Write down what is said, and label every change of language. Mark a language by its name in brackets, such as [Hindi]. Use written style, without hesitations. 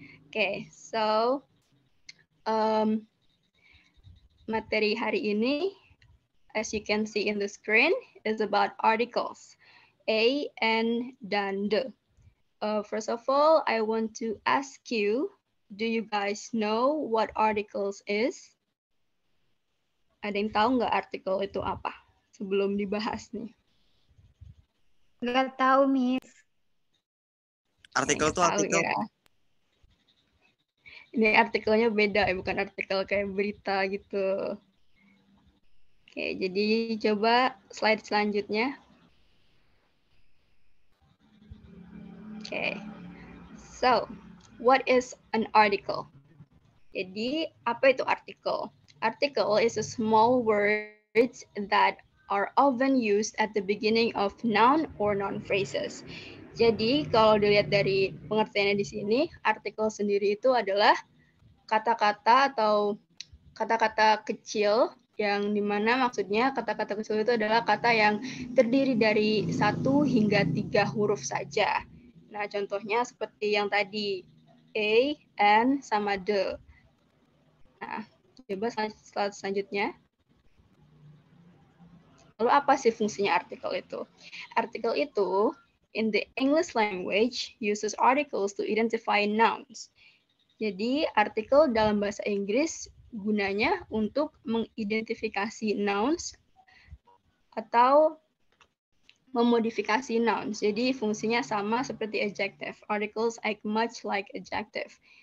[English] Oke, so [Indonesian] materi hari ini, [English] as you can see in the screen, is about articles. A, N, dan D. First of all, I want to ask you, do you guys know what articles is? [Indonesian] Ada yang tahu nggak artikel itu apa? Sebelum dibahas nih. Nggak tahu, Miss. Artikel Nggak tuh tahu artikel. ya. Ini artikelnya beda ya, bukan artikel kayak berita gitu. Oke, jadi coba slide selanjutnya. [English] Oke, so what is an article? [Indonesian] Jadi apa itu artikel? [English] Article is a small words that are often used at the beginning of noun or noun phrases. [Indonesian] Jadi kalau dilihat dari pengertiannya di sini, artikel sendiri itu adalah kata-kata atau kata-kata kecil yang dimana maksudnya kata-kata kecil itu adalah kata yang terdiri dari 1 hingga 3 huruf saja. Nah, contohnya seperti yang tadi, A, N, sama D. Nah, coba slide selanjutnya. Lalu apa sih fungsinya artikel itu? Artikel itu, in the English language, uses articles to identify nouns. Jadi, artikel dalam bahasa Inggris gunanya untuk mengidentifikasi nouns atau memodifikasi nouns. Jadi fungsinya sama seperti adjective. [English] Articles act much like adjective.